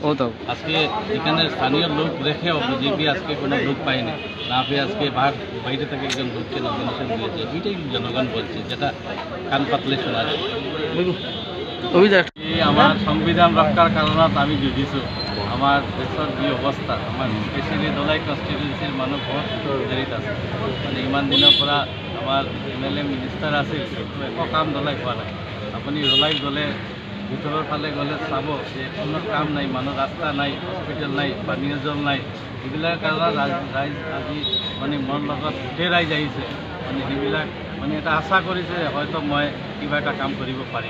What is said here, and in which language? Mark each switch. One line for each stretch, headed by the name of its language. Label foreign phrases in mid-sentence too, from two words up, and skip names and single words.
Bangla: আজকে এখানে স্থানীয় লোক রেখেও বিজেপি আজকে কোনো লোক পায়নি, না পেয়ে আজকে বাইরে থেকে একজন লোককে নমিনেশন দিয়েছে, এটাই জনগণ বলছে, যেটা কান পাতলে শোনা যায়।
Assamese: আমার সংবিধান রক্ষার কারণত আমি যুঁজিছোঁ।
Bangla: আমার দেশের যে অবস্থা,
Assamese: আমার স্পেশালি দলাই কনস্টিটুয়েন্সির মানুষ বহুত জড়িত আছে, মানে ইমান দিনের পৰা আমার MLA মিনিষ্টার আছিল, কিন্তু একো কাম দলাই হোৱা নাই। আপুনি দলাই গ'লে ভিতৰৰ ফালে গ'লে চাব যে কোনো কাম নাই, মানুহ ৰাস্তা নাই, হস্পিটেল নাই, পানীয় জল নাই। এইবিলাক কাৰণত ৰাইজ আজি মানে মোৰ লগত গোটেই ৰাইজ আহিছে, মানে সেইবিলাক মানে এটা আশা কৰিছে হয়তো মই কিবা এটা কাম কৰিব পাৰিম।